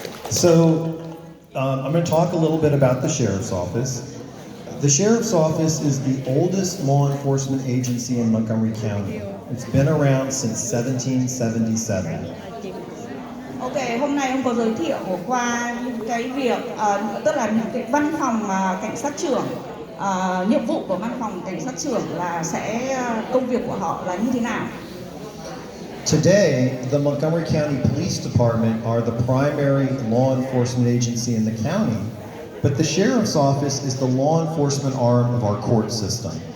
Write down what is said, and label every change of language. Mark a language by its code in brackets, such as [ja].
[en] So I'm going to talk a little bit about the Sheriff's Office. The Sheriff's Office is the oldest law enforcement agency in Montgomery County. It's been around since 1777. [vi] Ok, hôm nay ông có giới thiệu qua những cái việc, tức là những cái văn phòng cảnh sát trưởng, nhiệm vụ của văn phòng cảnh sát trưởng là công việc của họ là như thế nào. [en] Today, the Montgomery County Police Department are the primary law enforcement agency in the county, but the Sheriff's Office is the law enforcement arm of our court system.